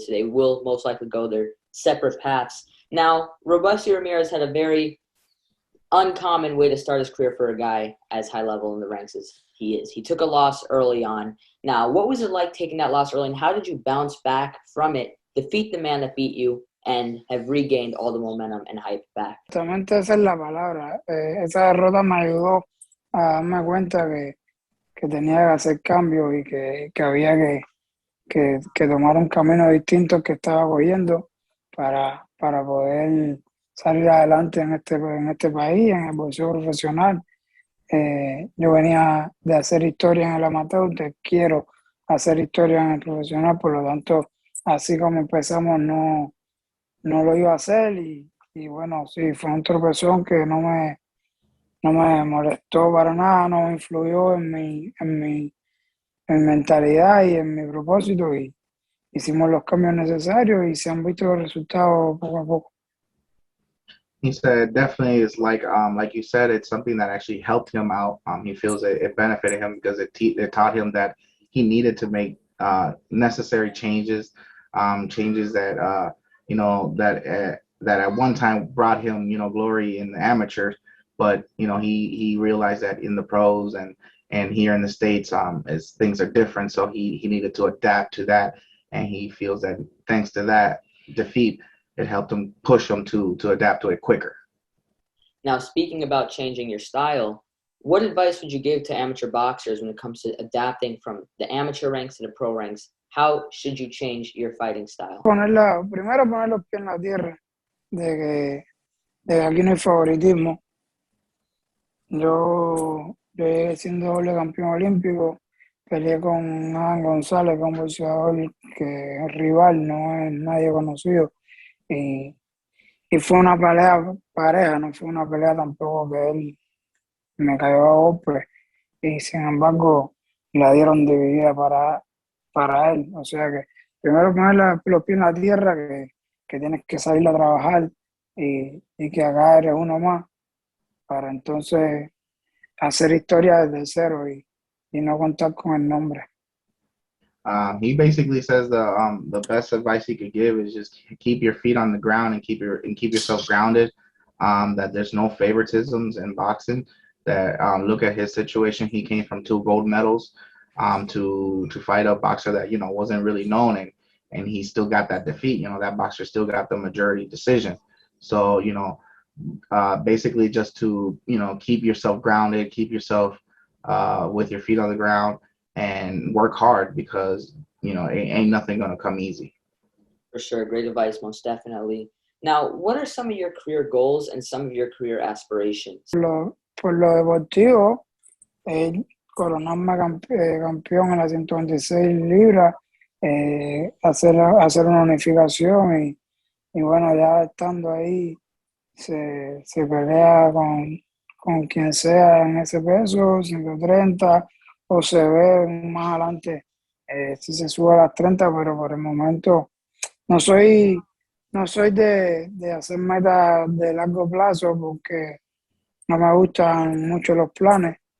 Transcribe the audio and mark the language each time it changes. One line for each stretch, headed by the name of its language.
English: So they will most likely go their separate paths. Now, Robeisy Ramirez had a very uncommon way to start his career for a guy as high level in the ranks as he is. He took a loss early on. Now, what was it like taking that loss early, and how did you bounce back from it, defeat the man that beat you, and have regained all the momentum and hype back?
Spanish: Exactamente esa es la palabra. Esa derrota me ayudó a darme cuenta que tenía que hacer cambios y que había que tomar un camino distinto al que estaba cogiendo para poder salir adelante en este país, en el boxeo profesional. Yo venía de hacer historia en el amateur, quiero hacer historia en el profesional, por lo tanto, así como empezamos, no lo iba a hacer y bueno, sí, fue un tropezón que no me molestó para nada, no influyó en mi mentalidad y en mi propósito y hicimos los cambios necesarios y se han visto los resultados poco a poco.
English: He said definitely it's like you said, it's something that actually helped him out. He feels it benefited him because it taught him that he needed to make necessary changes, changes that that at one time brought him glory in the amateurs, but he realized that in the pros and here in the States as things are different, so he needed to adapt to that, and he feels that thanks to that defeat, it helped him push him to adapt to it quicker. Now, speaking about changing your style, what advice would you give to amateur boxers when it comes to adapting from the amateur ranks to the pro ranks? How should you change your fighting style?
Spanish: Primero poner los pies en la tierra, de que aquí no hay favoritismo. Yo llegué siendo doble campeón olímpico, peleé con Adam González, que es un boxeador que es rival, no es nadie conocido. Y fue una pelea pareja, no fue una pelea tampoco que él me cayó a golpe. Y sin embargo, la dieron dividida para él. O sea que primero poner los pies en la tierra, que tienes que salir a trabajar y que acá eres uno más, para entonces hacer historia desde cero y no contar con el nombre.
English: He basically says the best advice he could give is just keep your feet on the ground and keep yourself grounded. That there's no favoritisms in boxing. That look at his situation. He came from two gold medals to fight a boxer that wasn't really known, and he still got that defeat. That boxer still got the majority decision. So basically just to keep yourself grounded, keep yourself with your feet on the ground, and work hard because ain't nothing gonna come easy. For sure, great advice, most definitely. Now, what are some of your career goals and some of your career aspirations?
Spanish: Por lo deportivo, coronarme campeón en las 126 libras, hacer una unificación y bueno, ya estando ahí, se pelea con quien sea en ese peso, 130, o se ve más adelante si se sube a las 30, pero por el momento no soy de hacer metas de largo plazo porque no me gustan mucho los planes.